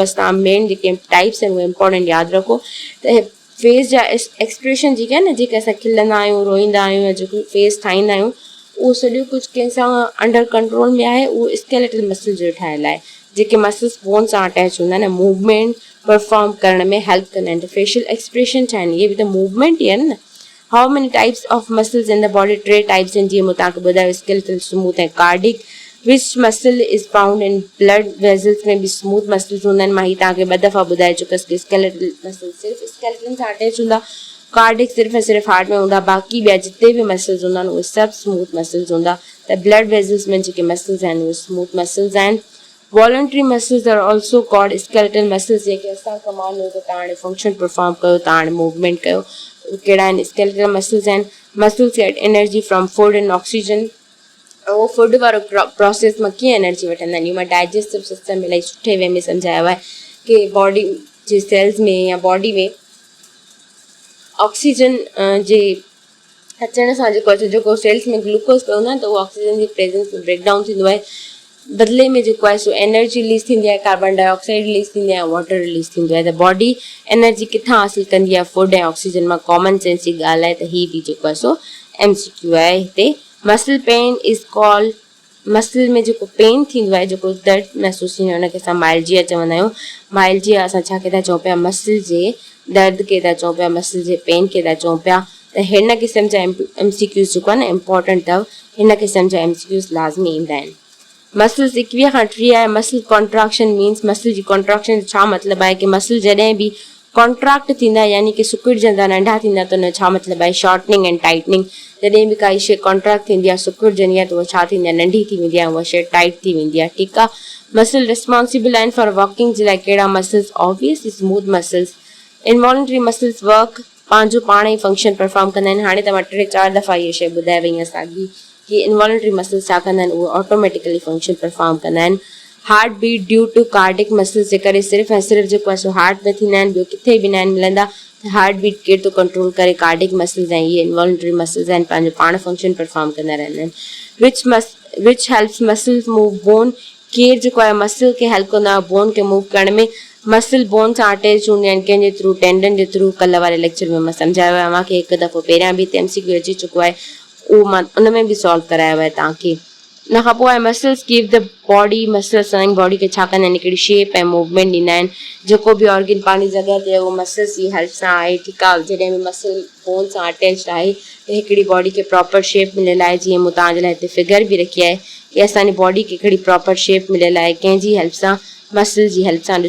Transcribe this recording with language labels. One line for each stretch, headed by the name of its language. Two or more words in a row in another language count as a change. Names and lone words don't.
Sindhi: बसि तव्हां मेन जेके टाइप्स आहिनि उहे इंपॉर्टेंट यादि रखो। त फेस जा एक्सप्रेशन जेके आहे न, जेके असां खिलंदा आहियूं, रोईंदा आहियूं या जेको फेस ठाहींदा आहियूं, उहो सॼो कुझु कंहिंसां
English: under control
Sindhi: में आहे। उहो
English: skeletal muscle
Sindhi: जो ठहियलु आहे, जेके मसल्स बोन सां अटैच हूंदा आहिनि,
English: movement perform
Sindhi: करण में हेल्प कंदा आहिनि। त
English: facial expression
Sindhi: छा आहिनि, इहे बि त मूवमेंट ई आहिनि न।
English: How many types of muscles in the body,
Sindhi: 3 टाइप्स आहिनि जीअं मूं तव्हांखे ॿुधायो,
English: skeletal, smooth
Sindhi: ऐं कार्डिक।
English: Which muscle is found in blood vessels
Sindhi: में बि
English: smooth muscles
Sindhi: हूंदा आहिनि। मां ही तव्हांखे 2 दफ़ा ॿुधाए चुकसि की
English: skeletal muscle
Sindhi: सिर्फ़ु स्केलेटन सां अटैच हूंदा, कार्डिक सिर्फ़ु ऐं सिर्फ़ु हार्ट में हूंदा, बाक़ी ॿिया जिते बि मसल्स हूंदा आहिनि उहे सभु
English: smooth muscles
Sindhi: हूंदा। त
English: blood vessels
Sindhi: में जेके मसल्स आहिनि उहे
English: smooth muscles
Sindhi: आहिनि।
English: Voluntary muscles are also called skeletal muscles,
Sindhi: जेके असां कमांड हो त तव्हां हाणे
English: function perform
Sindhi: कयो, तव्हां हाणे मूवमेंट कयो, कहिड़ा आहिनि
English: skeletal muscles
Sindhi: आहिनि।
English: Muscles get energy from food and oxygen.
Sindhi: उहो फूड वारो प्रोसेस मां कीअं एनर्जी वठंदा आहिनि, मां
English: digestive system
Sindhi: इलाही सुठे वे में सम्झायो आहे कि बॉडी जे सेल्स में या बॉडी में ऑक्सीजन जे अचण सां जेको सेल्स में ग्लूकोज पियो हूंदो आहे त उहो ऑक्सीजन जी प्रेजेंस में ब्रेकडाउन थींदो आहे। बदिले में जेको आहे सो एनर्जी रिलीज़ थींदी आहे,
English: carbon dioxide
Sindhi: रिलीज़ थींदी आहे, वाटर रिलीज़ थींदो आहे। त
English: body energy
Sindhi: किथां हासिलु कंदी आहे, फूड ऐं ऑक्सीजन मां।
English: common sense
Sindhi: जी ॻाल्हि आहे। त हीअ बि जेको आहे सो MCQ आहे हिते।
English: muscle pain is called,
Sindhi: मसल में जेको पेन थींदो आहे, जेको दर्द महसूसु थींदो आहे, हुनखे असां माइल्जिया चवंदा आहियूं। माइल्जिया असां छा खे था चऊं पिया, मसल जे दर्द खे था चऊं पिया, मसल जे पेन खे था चऊं पिया। त हिन क़िस्म जा MCQs जेको आहे न इम्पॉर्टेंट अथव, हिन क़िस्म जा MCQs लाज़मी ईंदा आहिनि। मसल्स 21 खां 30 आहे।
English: muscle contraction means,
Sindhi: मसल जी कॉन्ट्राक्शन छा मतिलबु आहे कि मसल जॾहिं बि कॉन्ट्रैक्ट थींदा यानी कि सुकिड़जंदा, नंढा थींदा, त हुन छा मतिलबु आहे,
English: shortening and tightening.
Sindhi: जॾहिं बि काई शइ कॉन्ट्रैक्ट थींदी आहे, सुकिड़जंदी आहे, त उहा छा थींदी आहे, नंढी थी वेंदी आहे, उहा शइ टाइट थी वेंदी आहे, ठीकु आहे।
English: muscle responsible
Sindhi: आहिनि
English: for walking
Sindhi: जे लाइ कहिड़ा मसल्स,
English: obviously smooth muscles. involuntary muscles work,
Sindhi: पंहिंजो पाण ई
English: function perform
Sindhi: कंदा आहिनि। हाणे त मां 3-4 दफ़ा इहा शइ ॿुधाए वई आहियां साॻी कि
English: involuntary muscles
Sindhi: छा कंदा आहिनि, उहे
English: automatically function perform
Sindhi: कंदा आहिनि।
English: heart beat due to cardiac muscles
Sindhi: जे करे सिर्फ़ु ऐं सिर्फ़ु जेको आहे सो हार्ट में थींदा आहिनि, ॿियो किथे बि न आहिनि मिलंदा।
English: heart beat
Sindhi: केरु थो कंट्रोल करे,
English: cardiac muscles
Sindhi: ऐं इहे
English: involuntary muscles
Sindhi: आहिनि, पंहिंजो पाण
English: function perform
Sindhi: कंदा रहंदा आहिनि।
English: which helps muscles move bone,
Sindhi: केरु जेको आहे मसल खे हेल्प कंदो आहे बोन खे मूव करण में।
English: muscle bone
Sindhi: सां अटैच हूंदियूं आहिनि, कंहिंजे थ्रू, टेंडन जे थ्रू। कल्ह वारे लेक्चर में मां सम्झायो आहे मूंखे हिकु दफ़ो, पहिरियां बि MCQ अची चुको आहे, उहो मां उन में बि सॉल्व करायो आहे तव्हांखे। उन खां पोइ आहे
English: muscles give the body,
Sindhi: मसल असांजी बॉडी खे छा कंदा आहिनि, हिकिड़ी शेप ऐं मूवमेंट ॾींदा आहिनि। जेको बि ऑर्गन पंहिंजी जॻह ते उहो मसल्स जी हेल्प सां आहे, ठीकु आहे। जॾहिं बि
English: muscle bone
Sindhi: सां अटैच्ड आहे त हिकिड़ी बॉडी खे
English: proper shape
Sindhi: मिलियल आहे। जीअं मूं तव्हांजे लाइ हिते फिगर बि रखी आहे कि असांजी बॉडी खे हिकिड़ी
English: proper shape
Sindhi: मिलियल आहे, कंहिंजी हेल्प सां, मसल जी हेल्प सां।